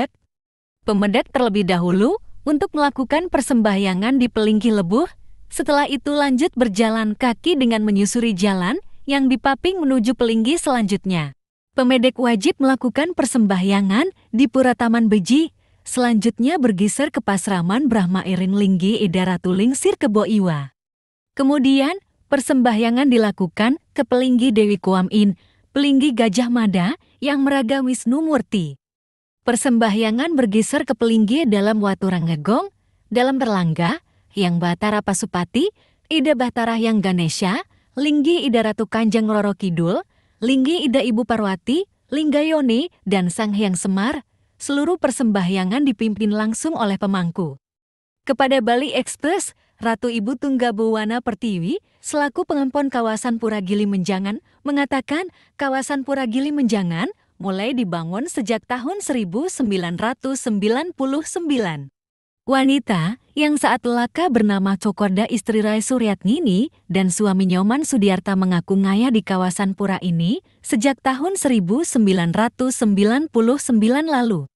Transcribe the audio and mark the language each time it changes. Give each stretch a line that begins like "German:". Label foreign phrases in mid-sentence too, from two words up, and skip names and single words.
Indonesian: Pemedek terlebih dahulu untuk melakukan persembahyangan di Pelinggi Lebuh, setelah itu lanjut berjalan kaki dengan menyusuri jalan yang dipaping menuju Pelinggi selanjutnya. Pemedek wajib melakukan persembahyangan di Pura Taman Beji, selanjutnya bergeser ke Pasraman Brahma Iring Linggi Ida Ratuling Sir Kebo Iwa. Kemudian, persembahyangan dilakukan ke Pelinggi Dewi Kuam In, Pelinggi Gajah Mada yang meraga Wisnu Murti. Persembahyangan bergeser ke Pelinggi dalam Waturanggegong, dalam Terlangga, yang Batara Pasupati, Ida Batara yang Ganesha, Linggi Ida Ratu Kanjeng Roro Kidul, Linggi Ida Ibu Parwati, Linggayoni, dan Sang Hyang Semar. Seluruh persembahyangan dipimpin langsung oleh pemangku. Kepada Bali Express, Ratu Ibu Tunggabuwana Pertiwi, selaku pengempon kawasan Pura Gili Menjangan, mengatakan kawasan Pura Gili Menjangan mulai dibangun sejak tahun 1999. Wanita yang saat laka bernama Cokorda istri Rai Suryatngini dan suami Nyoman Sudiarta mengaku ngaya di kawasan pura ini sejak tahun 1999 lalu.